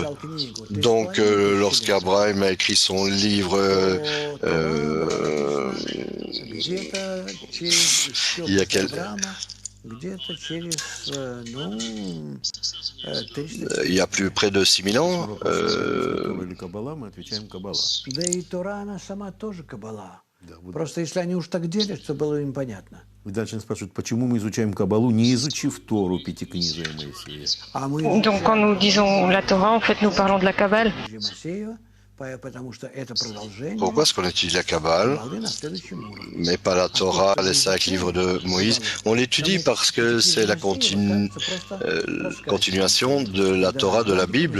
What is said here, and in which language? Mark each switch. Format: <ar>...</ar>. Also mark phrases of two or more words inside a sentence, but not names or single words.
<fr>Donc lorsqu'Abraham a écrit son livre il y a plus près de 6000 ans.</fr> <ru>И дальше он спрашивает, почему мы изучаем Каббалу, не изучив Тору, Пятикнижие Моисея?</ru> <fr>Donc quand nous disons la Torah, en fait, nous parlons de la Kabbale. Pourquoi est-ce qu'on étudie la Kabbale, mais pas la Torah, les 5 livres de Moïse? On l'étudie parce que c'est la continuation de la Torah, de la Bible.</fr>